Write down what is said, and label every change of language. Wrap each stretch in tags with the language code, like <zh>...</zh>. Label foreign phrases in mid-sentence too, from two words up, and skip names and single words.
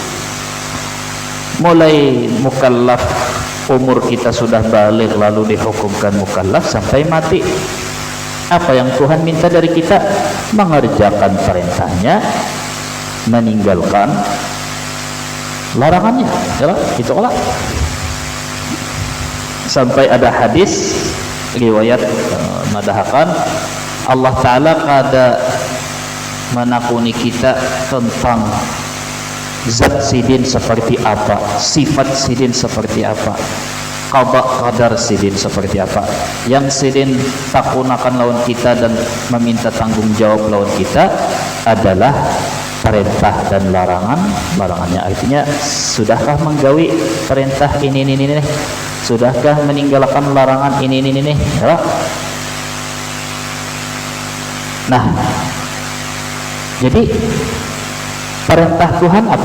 <id>Mulai mukallaf, umur kita sudah balik lalu dihukumkan mukallaf sampai mati. Apa yang Tuhan minta dari kita? Mengerjakan perintahnya, meninggalkan larangannya. Yalah, itu lah.</id> <bjn>Sampai ada hadis riwayat madahakan Allah Ta'ala kada menakuni kita tentang zat sidin seperti apa, sifat sidin seperti apa, qadar sidin seperti apa. Yang sidin takunakan lawan kita dan meminta tanggung jawab lawan kita adalah perintah dan larangannya.</bjn> <id>Artinya sudahkah menggawi perintah ini sudahkah meninggalkan larangan ini ya. Nah, jadi perintah Tuhan apa?</id>